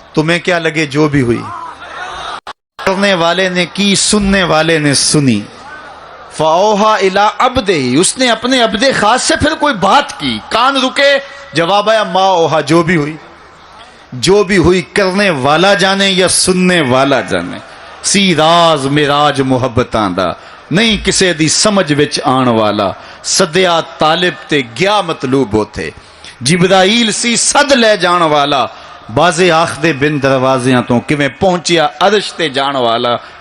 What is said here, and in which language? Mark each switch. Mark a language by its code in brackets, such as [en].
[ur] تمہیں کیا لگے جو بھی ہوئی، کرنے والے نے کی، سننے والے نے سنی. [ar] فاوہا الی عبدہ. [ur] اس نے اپنے عبد خاص سے پھر کوئی بات کی. کان رکے، جواب آیا [ar] ما اوہا. [ur] جو بھی ہوئی، جو بھی ہوئی کرنے والا جانے یا سننے والا جانے. [pa] سی راز میراج محبتاں دا نہیں کسے دی سمجھ وچ آن والا. سدیا طالب تے گیا مطلوب ہوتے. جبرائیل سی صد لے جان والا. بازے آخدے بن دروازیاں تو کیویں پہنچیا عرش تے جان والا.